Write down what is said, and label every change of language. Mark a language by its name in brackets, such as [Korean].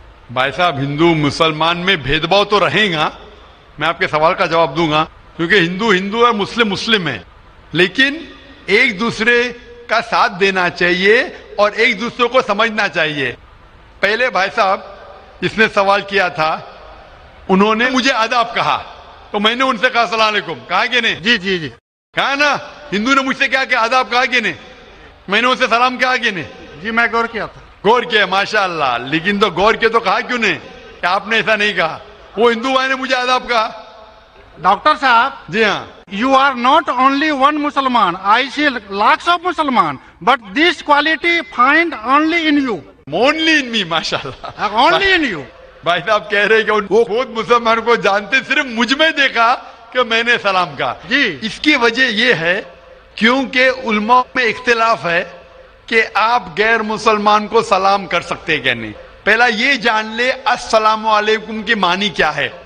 [Urdu] بھائی صاحب ہندو مسلمان میں بھید بھاؤ تو رہے گا، میں آپ کے سوال کا جواب دوں گا، کیونکہ ہندو ہندو ہے، مسلم مسلم ہے، لیکن ایک دوسرے کا ساتھ دینا چاہیے اور ایک دوسرے کو سمجھنا چاہیے۔ پہلے بھائی صاحب جس نے سوال کیا تھا انہوں نے مجھے آداب کہا تو میں نے ان سے کہا السلام علیکم، کہا کہ نہیں؟ جی کہا نا، ہندو نے مجھ سے کیا کہ آداب کہا کہ نہیں؟ میں نے ان سے سلام کہا کہ نہیں؟ جی میں غور کیا تھا۔ غور کیا ماشاءاللہ، لیکن تو غور کیا تو کہا کیوں نہیں کہ آپ نے ایسا نہیں کہا؟ وہ ہندو بھائی نے مجھے آداب کہا۔ ڈاکٹر صاحب جی ہاں، [English] you are not only one Musliman, I see lakhs of Musliman, but this quality find only in you. only in me ماشاءاللہ، only in you. [Urdu] بھائی صاحب کہہ رہے کہ وہ خود مسلمان کو جانتے، صرف مجھ میں دیکھا کہ میں نے سلام کہا۔ جی اس کی وجہ یہ ہے کیونکہ علماء میں اختلاف ہے کہ آپ غیر مسلمان کو سلام کر سکتے ہیں کہ نہیں. پہلا یہ جان لے السلام علیکم کی معنی کیا ہے.